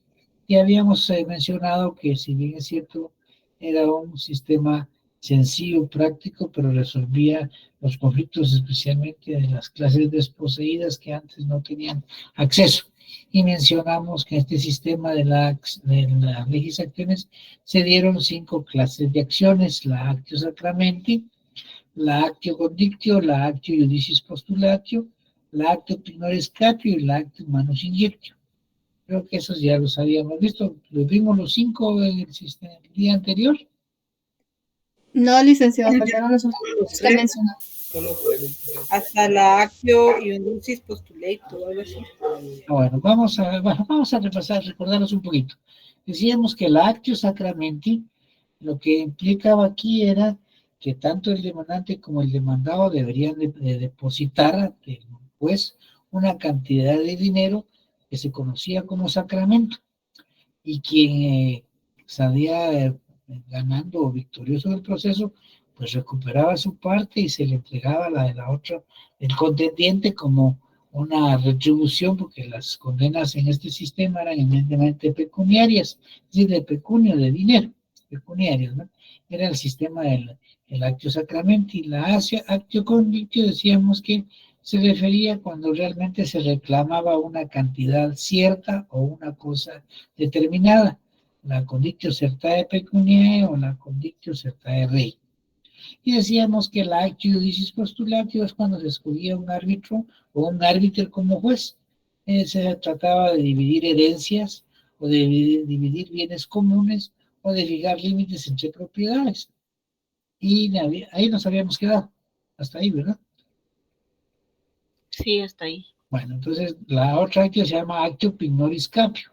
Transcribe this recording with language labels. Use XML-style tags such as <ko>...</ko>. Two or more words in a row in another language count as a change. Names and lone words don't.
<es>Y habíamos mencionado que si bien es cierto, era un sistema sencillo, práctico, pero resolvía los conflictos especialmente de las clases desposeídas que antes no tenían acceso. Y mencionamos que en este sistema de las</es> <la>legis actionis</la> <es>se dieron 5 clases de acciones: la</es> <la>actio sacramenti,</la> <es>la</es> <la>actio condictio,</la> <es>la</es> <la>actio iudicis postulatio,</la> <es>la</es> <la>actio prinores capio</la> <es>y la</es> <la>actio manus injectio.</la> <es>Creo que esos ya los habíamos visto. Los vimos los 5 en el día anterior. No, licenciado, pasaron los últimos que mencionó. Hasta la</es> <la>actio iudicis postulato,</la> <es>algo así. Bueno, vamos a repasar, recordarnos un poquito. Decíamos que la</es> <la>actio sacramenti</la> <es>lo que implicaba aquí era que tanto el demandante como el demandado deberían de depositar ante el juez una cantidad de dinero que se conocía como sacramento, y quien salía ganando o victorioso del proceso, pues recuperaba su parte y se le entregaba la de la otra, el contendiente, como una retribución, porque las condenas en este sistema eran eminentemente pecuniarias, es decir, de pecunio, de dinero, pecuniarios, ¿no? Era el sistema del</es> <la>actio sacramenti.</la> <es>La</es> <la>actio condictio</la> <es>decíamos que se refería cuando realmente se reclamaba una cantidad cierta o una cosa determinada, la</es> <la>condictio certae pecuniae</la> <es>o la</es> <la>condictio certae rei.</la> <es>Y decíamos que la</es> <la>actio iudicis postulatio</la> <es>es cuando se escogía un árbitro o un árbitro como juez. Se trataba de dividir herencias o de dividir bienes comunes o de fijar límites entre propiedades. Y ahí nos habíamos quedado, hasta ahí, ¿verdad? Sí, hasta ahí. Bueno, entonces la otra actio se llama</es> <la>actio pignoris capio.</la>